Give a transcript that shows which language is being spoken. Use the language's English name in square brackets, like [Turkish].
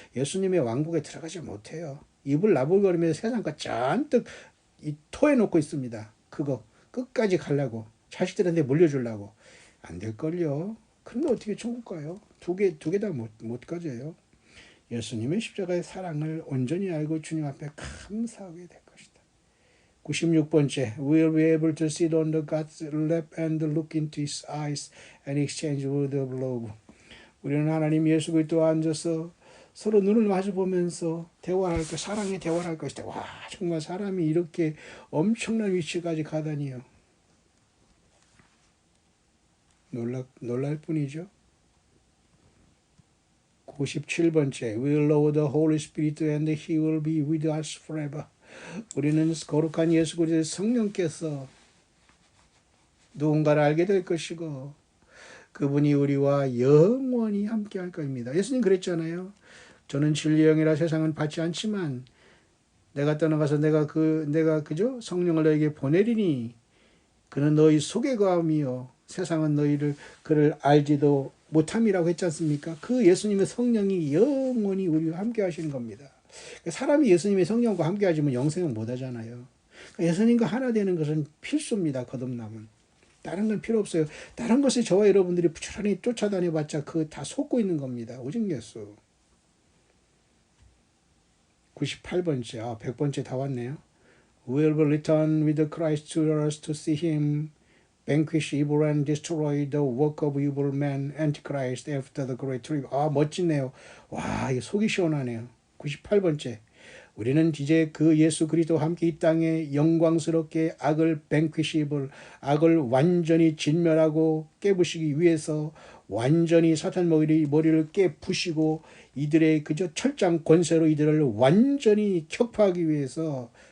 [Korean] 예수님의 왕국에 들어가지 못해요. 입을 나불거리면서 세상 거 잔뜩 토해놓고 있습니다. 그거 끝까지 가려고. 자식들한테 물려주려고. 안 될걸요. 근데 어떻게 천국 가요? 두 개 다 못 가져요. 예수님의 십자가의 사랑을 온전히 알고 주님 앞에 감사하게 될 것이다. 96번째, [English] We'll be able to sit on the God's lap and look into His eyes and exchange word of love. [Korean] 우리는 하나님 예수 그리스도와 앉아서 서로 눈을 마주 보면서 대화할 것, 사랑의 대화를 할 것이다. 와, 정말 사람이 이렇게 엄청난 위치까지 가다니요. 놀랄 뿐이죠. 97번째, [English] We'll know the Holy Spirit and He will be with us forever. [Korean] 우리는 거룩한 예수 그리스도의 성령께서 누군가를 알게 될 것이고 그분이 우리와 영원히 함께 할 것입니다. 예수님 그랬잖아요. 저는 진리의 영이라 세상은 받지 않지만 내가 떠나가서 내가 그죠? 성령을 너에게 보내리니 그는 너희 속에 거함이요 세상은 그를 알지도 못함이라고 했지 않습니까? 그 예수님의 성령이 영원히 우리와 함께 하시는 겁니다. 사람이 예수님의 성령과 함께 하지만 영생은 못 하잖아요. 예수님과 하나 되는 것은 필수입니다. 거듭남은. 다른 건 필요 없어요. 다른 것을 저와 여러분들이 부지런히 쫓아다녀봤자 그 다 속고 있는 겁니다. 오직 예수. 98번째, 100번째 다 왔네요. [English] We'll return with Christ to us to see Him vanquish evil and destroy the work of evil man, Antichrist, after the great tribulation. [Korean] 멋지네요. 와, 이게 속이 시원하네요. 98번째. 우리는 이제 그 예수 그리스도와 함께 이 땅에 영광스럽게 악을 [English] vanquish evil, [Korean] 악을 완전히 진멸하고 깨부시기 위해서 완전히 사탄 머리를 깨부시고 이들의 그저 철장 권세로 이들을 완전히 격파하기 위해서